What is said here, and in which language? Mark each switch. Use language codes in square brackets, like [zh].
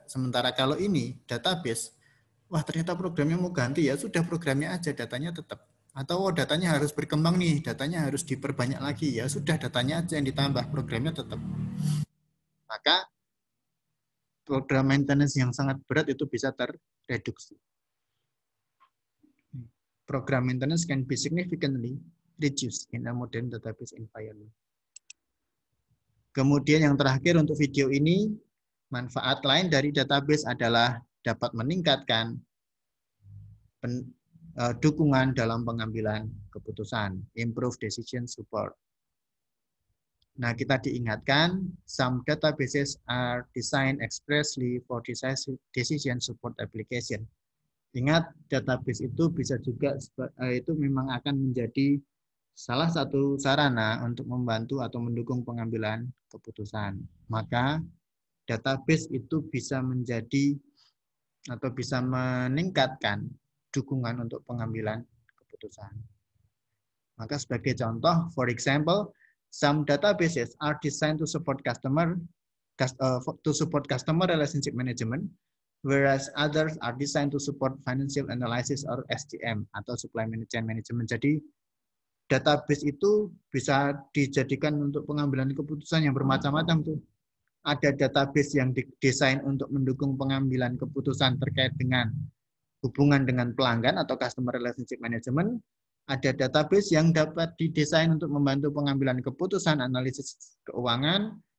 [id] Sementara kalau ini database, wah ternyata programnya mau ganti, ya sudah programnya aja, datanya tetap. Atau datanya harus berkembang nih, datanya harus diperbanyak lagi, ya sudah datanya aja yang ditambah, programnya tetap. Maka program maintenance yang sangat berat itu bisa terreduksi. [en] Program maintenance can be significantly reduced in a modern database environment. [id] Kemudian yang terakhir untuk video ini, manfaat lain dari database adalah dapat meningkatkan dukungan dalam pengambilan keputusan, improve decision support. [en] Nah, kita diingatkan, some databases are designed expressly for decision support application. [id] Ingat, database itu bisa juga, itu memang akan menjadi salah satu sarana untuk membantu atau mendukung pengambilan keputusan. Maka, database itu bisa menjadi atau bisa meningkatkan dukungan untuk pengambilan keputusan. [en] Maka sebagai contoh, for example, some databases are designed to support customer relationship management, whereas others are designed to support financial analysis or SCM atau supply chain management. [id] Jadi database itu bisa dijadikan untuk pengambilan keputusan yang bermacam-macam tuh. Ada database yang didesain untuk mendukung pengambilan keputusan terkait dengan hubungan dengan pelanggan atau customer relationship management. Ada database yang dapat didesain untuk membantu pengambilan keputusan analisis keuangan.